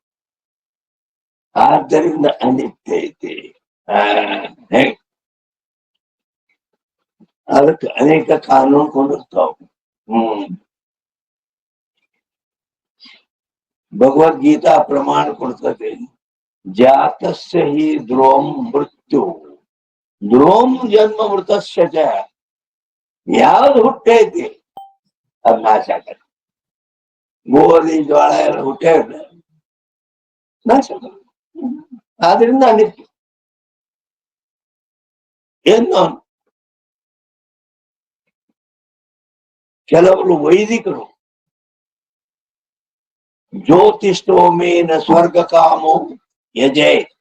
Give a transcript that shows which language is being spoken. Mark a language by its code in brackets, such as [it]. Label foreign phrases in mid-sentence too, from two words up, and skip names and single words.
[kn] ಆದ್ದರಿಂದ ಅನಿತ್ಯ ಐತಿ. ಅದಕ್ಕೆ ಅನೇಕ ಕಾನೂನು ಕೊಂಡಿರ್ತಾವ. ಭಗವದ್ಗೀತಾ ಪ್ರಮಾಣ ಕೊಡ್ತದೆ. [sa] ಜಾತಸ್ಯ ಹಿ ಧ್ರುವಂ ಮೃತ್ಯು ಧ್ರುವಂ ಜನ್ಮ ಮೃತಸ್ಯ ಚ. [kn] ಯಾವ್ದು ಹುಟ್ಟೈತಿ ಅದ್ ನಾಶ ಆಗತ್ತೆ. ಗೋಧಿ ಜೋಳ ಎಲ್ಲ ಹುಟ್ಟೇ ಇಲ್ಲ, ನಾಶ ಆಗತ್ತೆ. ಆದ್ರಿಂದ ಅನಿತ್ಯ. ಏನು ಕೆಲವರು ವೈದಿಕರು [sa] ಜ್ಯೋತಿಷ್ಠೋಮೇನ ಸ್ವರ್ಗ ಕಾಮೋ ಯಜೆ.